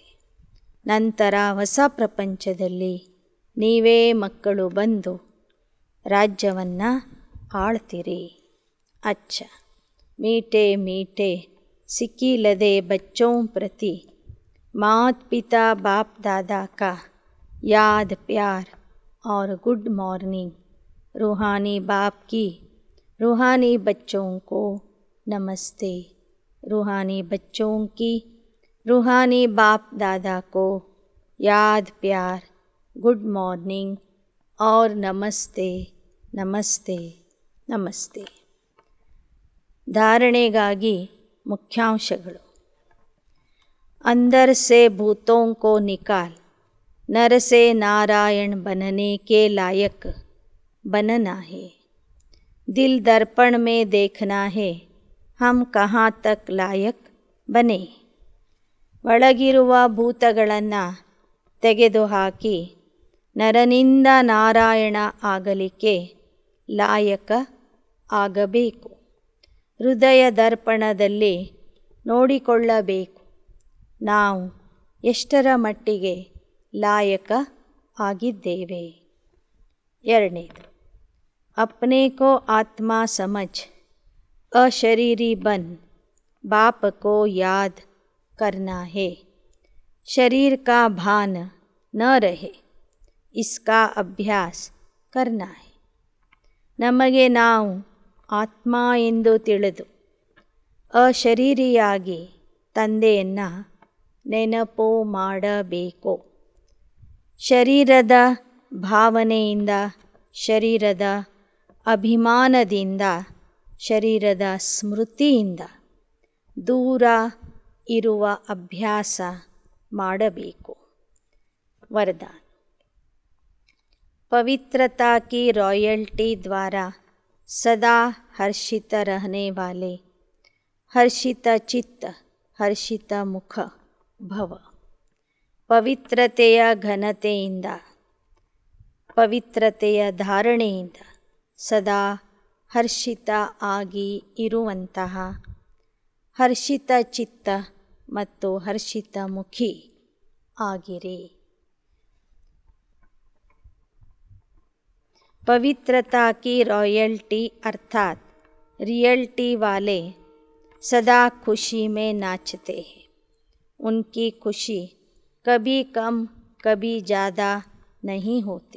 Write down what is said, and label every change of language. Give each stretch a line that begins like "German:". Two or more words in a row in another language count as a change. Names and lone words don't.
Kannada: ನಂತರ ಹೊಸ ಪ್ರಪಂಚದಲ್ಲಿ ನೀವೇ ಮಕ್ಕಳು ಬಂದು ರಾಜ್ಯವನ್ನು ಆಳ್ತೀರಿ.
Hindi: अच्छा मीठे मीठे सिकीलधे बच्चों प्रति मात पिता बाप दादा का याद प्यार और
English: good morning.
Hindi: रूहानी बाप की रूहानी बच्चों को नमस्ते। रूहानी बच्चों की रूहानी बाप दादा को याद प्यार,
English: good morning
Hindi: और नमस्ते नमस्ते ನಮಸ್ತೆ.
Kannada: ಧಾರಣೆಗಾಗಿ ಮುಖ್ಯಾಂಶಗಳು.
Hindi: अंदर से भूतों को निकाल, नर से नारायण बनने के लायक बनना है. दिल दर्पण में देखना है, हम कहाँ तक लायक बने.
Kannada: ಒಳಗಿರುವ ಭೂತಗಳನ್ನು ತೆಗೆದುಹಾಕಿ ನರನಿಂದ ನಾರಾಯಣ ಆಗಲಿಕ್ಕೆ ಲಾಯಕ ಆಗಬೇಕು. ಹೃದಯ ದರ್ಪಣದಲ್ಲಿ ನೋಡಿಕೊಳ್ಳಬೇಕು ನಾವು ಎಷ್ಟರ ಮಟ್ಟಿಗೆ ಲಾಯಕ ಆಗಿದ್ದೇವೆ. ಎರಡನೇದು,
Hindi: अपने को आत्मा समझ अशरीरी बन बाप को याद करना है. शरीर का भान न रहे, इसका अभ्यास करना है.
Kannada: ನಮಗೆ ನಾವು ಆತ್ಮ ಎಂದು ತಿಳಿದು ಅಶರೀರಿಯಾಗಿ ತಂದೆಯನ್ನು ನೆನಪು ಮಾಡಬೇಕು. ಶರೀರದ ಭಾವನೆಯಿಂದ, ಶರೀರದ ಅಭಿಮಾನದಿಂದ, ಶರೀರದ ಸ್ಮೃತಿಯಿಂದ ದೂರ ಇರುವ ಅಭ್ಯಾಸ ಮಾಡಬೇಕು. ವರದಾನ.
Hindi: पवित्रता की रॉयल्टी द्वारा सदा हर्षित रहने वाले हर्षित चित्त हर्षित मुख भव.
Kannada: ಪವಿತ್ರತೆಯ ಘನತೆಯಿಂದ, ಪವಿತ್ರತೆಯ ಧಾರಣೆಯಿಂದ ಸದಾ ಹರ್ಷಿತ ಆಗಿ ಇರುವಂತಹ ಹರ್ಷಿತ ಚಿತ್ತ ಮತ್ತು ಹರ್ಷಿತ ಮುಖಿ ಆಗಿರಿ.
Hindi: पवित्रता की रॉयल्टी अर्थात रियल्टी वाले सदा खुशी में नाचते हैं. उनकी खुशी कभी कम कभी ज़्यादा नहीं होती.